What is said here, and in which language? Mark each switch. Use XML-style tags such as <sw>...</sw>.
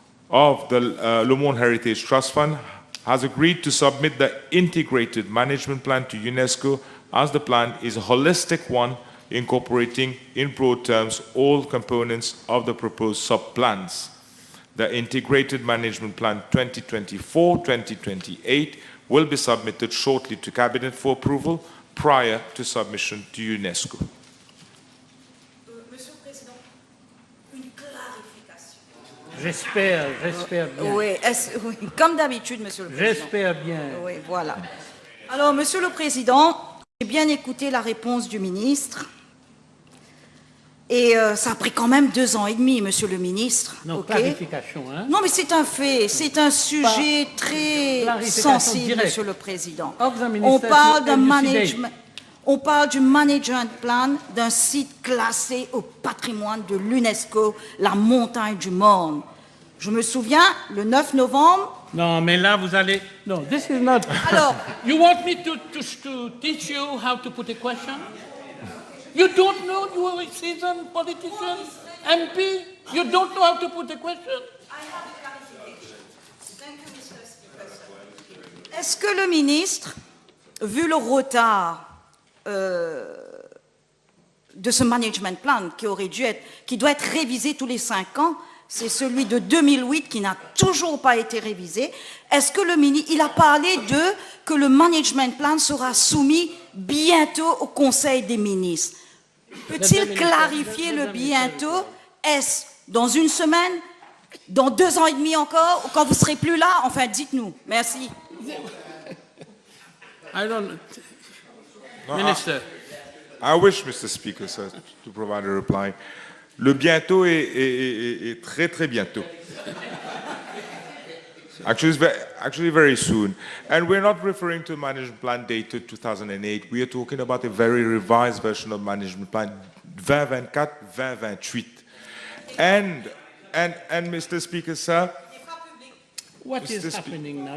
<en>of the Le Monde Heritage Trust Fund, has agreed to submit the integrated management plan to UNESCO, as the plan is a holistic one incorporating in broad terms all components of the proposed sub-plans. The integrated management plan 2024-2028 will be submitted shortly to Cabinet for approval prior to submission to UNESCO.</en> <fr>Monsieur le Président, une clarification. J'espère bien. Oui, oui, comme d'habitude, Monsieur le Président. J'espère bien. Oui, voilà. Alors, Monsieur le Président, j'ai bien écouté la réponse du ministre. Et ça a pris quand même 2 ans et demi, Monsieur le ministre. Non,</fr> <en>okay.</en> <fr>clarification. Hein? Non, mais c'est un fait. C'est un sujet très sensible, directe. Monsieur le Président. On parle d'un management. On parle du management plan d'un site classé au patrimoine de l'UNESCO, la montagne du Morne. Je me souviens, le 9 novembre... Non, mais là, vous allez... Non,</fr> <en>this is not...</en> <fr>Alors...</fr> <en>You want me to teach you how to put a question? You don't know, you are a seasoned politician, MP, you don't know how to put a question?</en> <fr>Est-ce que le ministre, vu le retard de ce management plan qui doit être révisé tous les 5 ans, c'est celui de 2008 qui n'a toujours pas été révisé, est-ce que le ministre, il a parlé que le management plan sera soumis bientôt au Conseil des ministres? Peut-il clarifier le bientôt? Est-ce dans 1 semaine, dans 2 ans et demi encore, ou quand vous ne serez plus là? Enfin, dites-nous. Merci.</fr> <en>I don't... Minister. I wish, Mr. Speaker, sir, to provide a reply.</en> <fr>Le bientôt est très très bientôt.</fr> <en>Actually very soon. And we're not referring to management plan dated 2008. We are talking about a very revised version of management plan 2024-2028. And Mr. Speaker, sir, What is happening now?</en>